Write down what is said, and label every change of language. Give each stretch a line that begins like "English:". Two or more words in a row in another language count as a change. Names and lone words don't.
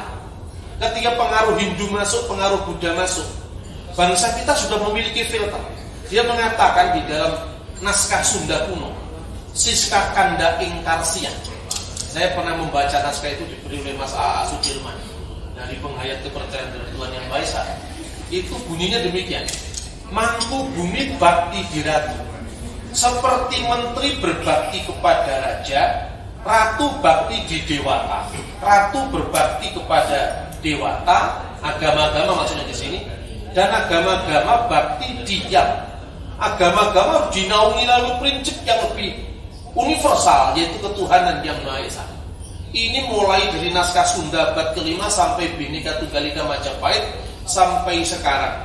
Indonesian: Ketika pengaruh Hindu masuk, pengaruh Buddha masuk, bangsa kita sudah memiliki filter. Dia mengatakan di dalam naskah Sunda kuno, Siska Kanda ing Karsia. Saya pernah membaca naskah itu diberi oleh Mas A.A. Sudirman dari penghayat kepercayaan dari Tuhan Yang Maha Esa. Itu bunyinya demikian:
Sundanese: Mangku bumi bakti diratu,
Indonesian: seperti menteri berbakti kepada raja,
Sundanese: ratu bakti di dewata.
Indonesian: Ratu berbakti kepada dewata, agama-agama maksudnya di sini, dan agama-agama bakti diam. Agama-agama harus dinaungi lalu prinsip yang lebih universal, yaitu ketuhanan Yang Maha Esa. Ini mulai dari naskah Sunda abad ke-5 sampai Bhinneka Tunggal Ika Majapahit sampai sekarang.